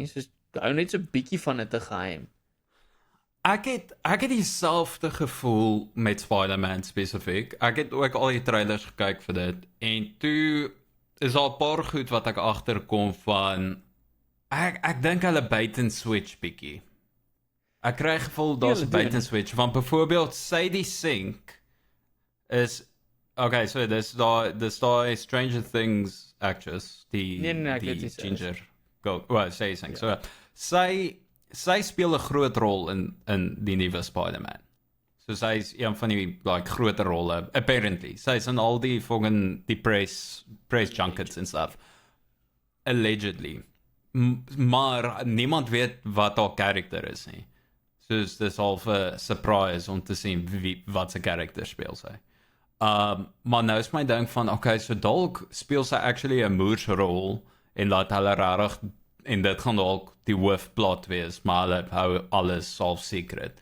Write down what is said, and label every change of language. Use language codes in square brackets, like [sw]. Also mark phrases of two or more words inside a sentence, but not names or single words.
[af] Soos hou net so 'n bietjie van dit te geheim. Ek het dieselfde gevoel met Spider-Man spesifiek. Ek het ook al die trailers gekyk vir dit en toe is daar 'n paar goed wat ek agterkom van ek dink hulle [en] bait and switch [af] bietjie. Ek kry gevoel daar's 'n [en] bait and switch [af] van byvoorbeeld Sadie Sink is okay, so dis daai Stranger Things actress, die ginger go, well, Sadie Sink. So sy speel 'n groot rol in die nuwe Spider-Man. So sy is een van die like groter rolle apparently. Sy is in al die fucking die [en] press junkets and stuff. [af] Allegedly. Maar niemand weet wat haar karakter is nie. Soos dis half 'n surprise om te sien wat sy karakter speel sy. Maar nou is my ding van okay, so dalk speel sy actually 'n moersrol en laat hulle regtig en dit gaan dalk die hoofplot wees, maar hulle hou alles half secret.